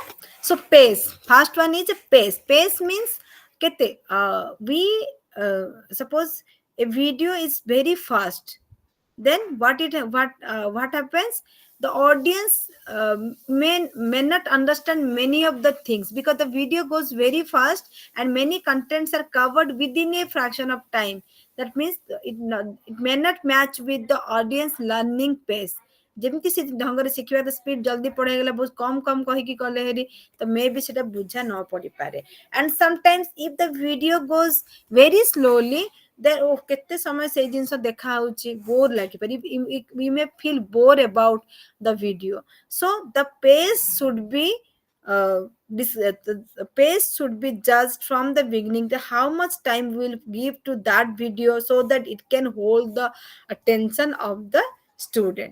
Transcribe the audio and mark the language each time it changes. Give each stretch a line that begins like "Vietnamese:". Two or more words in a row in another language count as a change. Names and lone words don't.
English: So pace, first one is a pace. Pace means kete we suppose a video is very fast, then what happens? The audience may not understand many of the things because the video goes very fast and many contents are covered within a fraction of time. That means it may not match with the audience learning pace.
Odia: ଯେମିତି ସେ ଢଙ୍ଗରେ ଶିଖିବାର ସ୍ପିଡ ଜଲ୍ଦି ପଢେଇଗଲା, ବହୁତ କମ କହିକି କଲେ ହେରି, ତ ମେ ବି ସେଟା ବୁଝା ନ ପଡିପାରେ.
English: And sometimes if the video goes very slowly, then
Odia: କେତେ ସମୟ ସେଇ ଜିନିଷ ଦେଖା ହଉଛି, ବୋର ଲାଗିପାରେ,
English: we may feel bored about the video. So the pace should be the pace should be judged from the beginning, how much time we will give to that video so that it can hold the attention of the student.